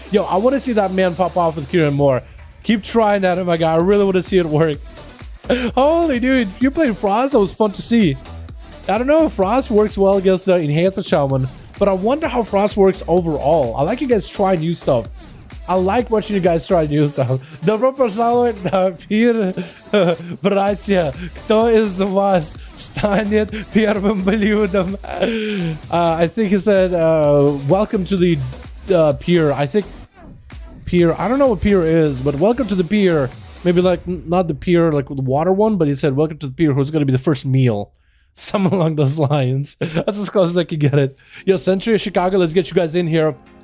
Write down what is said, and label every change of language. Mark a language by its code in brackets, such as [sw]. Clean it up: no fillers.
[en] Yo, I want to see that man pop off with Kyrian more. Keep trying at it, my guy. I really want to see it work. Holy dude, if you're playing Frost, that was fun to see. I don't know if Frost works well against the Enhanced Shaman, but I wonder how Frost works overall. I like you guys try new stuff. I like watching you guys try new stuff. [ru] Добро пожаловать на пир, братья. Кто из вас станет первым блюдом? [en] I think he said, welcome to the pier. I think pier. I don't know what pier is, but welcome to the pier. Maybe like not the pier, like the water one, but he said, welcome to the pier. Who's going to be the first meal? Something along those lines. That's as close as I can get it. Yo, Century of Chicago, let's get you guys in here.